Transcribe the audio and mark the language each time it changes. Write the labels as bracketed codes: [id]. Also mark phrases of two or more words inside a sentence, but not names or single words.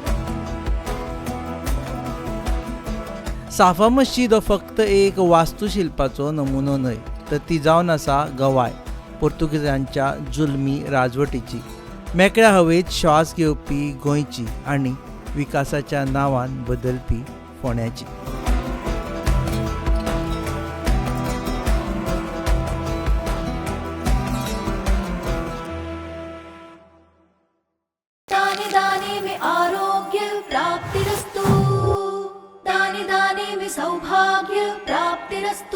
[kok] साफा मस्जिद हो फक्त एक वास्तुशिल्पाचो नमुनो न्हय, तर ती जावन आसा गवाय पोर्तुगीजांच्या जुलमी राजवटीची, मेकळ्या हवेत श्वास घेवपी गोंयची आनी विकासाच्या नांवान बदलपी फोंड्याची. [hi] दाने दाने में [sa] आरोग्य प्राप्तिरस्तु, [hi] दाने दाने में [sa] सौभाग्य प्राप्तिरस्तु.